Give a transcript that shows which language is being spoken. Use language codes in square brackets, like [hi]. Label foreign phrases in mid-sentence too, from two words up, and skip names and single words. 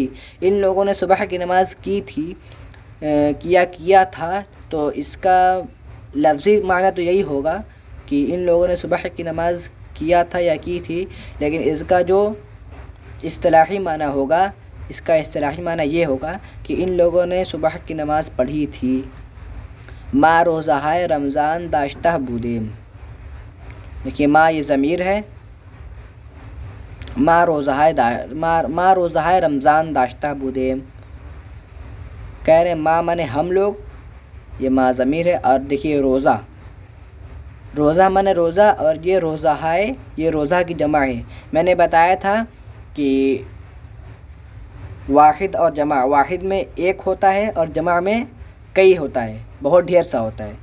[ur] ان لوگوں نے صبح کی نماز کی تھی, کیا تھا. تو اس کا لفظی معنی تو یہی ہوگا کہ ان لوگوں نے صبح کی نماز کیا تھا یا کی تھی, لیکن اس کا جو اصطلاحی معنی ہوگا, اس کا اصطلاحی معنی یہ ہوگا کہ ان لوگوں نے صبح کی نماز پڑھی تھی. [fa] ما روزہائے رمضان داشتہ بودیم. [ur] دیکھیے ما یہ ضمیر ہے. [fa] ما روزہائے رمضان داشتہ بودیم. [ur] کہہ رہے ہیں ما مانے ہم لوگ, یہ ما ضمیر ہے. اور دیکھیے روزہ, روزہ مانے روزہ, اور یہ روزہ ہے, یہ روزہ کی جمع ہے. میں نے بتایا تھا کہ واحد اور جمع, واحد میں ایک ہوتا ہے اور جمع میں کئی ہوتا ہے, بہت ڈھیر سا ہوتا ہے.